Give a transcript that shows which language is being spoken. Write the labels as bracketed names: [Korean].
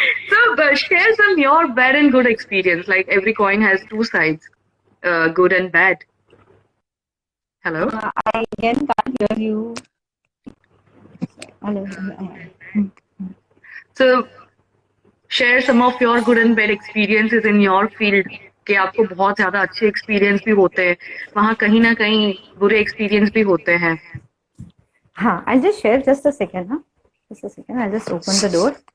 [English] So, share some your bad and good experience. Like every coin has two sides, good and bad. Hello. I again can't hear you. Hello. So, share some of your good and bad experiences in your field. [Hindi] कि आपको बहुत ज्यादा अच्छे experience भी होते हैं, वहाँ कहीं ना कहीं बुरे एक्सपीरियंस भी होते हैं. हाँ, [English] I'll just share just a second, huh? Just a second. I'll just open the door.